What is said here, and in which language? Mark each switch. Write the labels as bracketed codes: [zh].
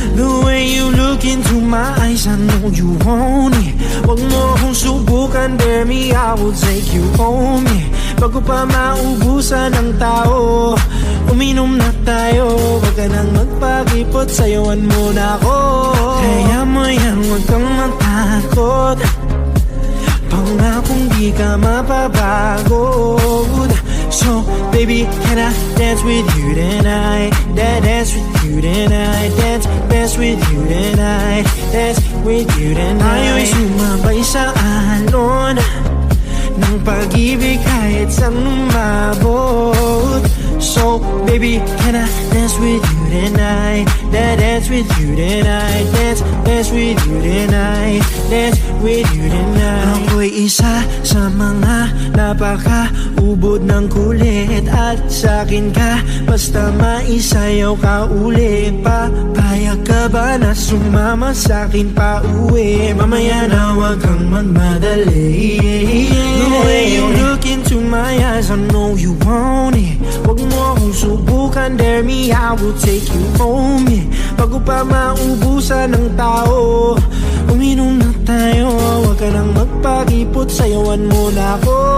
[en] The way you look into my eyes, I know you want it. [tl] Huwag mo akong subukan, [en] dare me, I will take you home, yeah. [tl] Bago pa maubusan ng tao, uminom na tayo. Huwag ka nang magpakipot, sayawan mo na ako. Kaya mo yan, huwag kang matakot. Pangakong di ka mapapagod. [en] So, baby, can I dance with you tonight? Dance with you tonight. Dance with you tonight. Dance with you tonight. [tl] Ayo'y sumabay sa alon ng pag-ibig kahit saan umabot. [en] So, baby, can I dance with you tonight? Dance with you tonight. Dance with you tonight. Dance with you tonight. [tl] Ako'y isa sa mga napaka-ubod ng kulit. At sa'kin ka, basta maisayaw ka ulit. Papayag ka ba na sumama sa'kin pa uwi? Mamaya na wag kang magmadali. [en] The way you look into my eyes, I know you want it. [tl] Wag mo akong subukan, [en] dare me, I will take you home, yeah. [tl] Bago pa maubusan ng tao, uminom na tayo. Huwag ka nang magpakipot, sayawan mo na ako.